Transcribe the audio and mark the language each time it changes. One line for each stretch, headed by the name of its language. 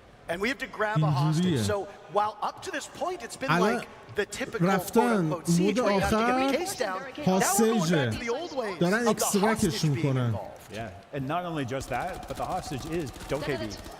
English: And we have to grab a hostage. So while up to this point it's been like the typical
Persian: رفتن مود آخر هاستیجه دارن اکسترکش میکنن
English: Yeah, and not only just that, but the hostage is Dokebi.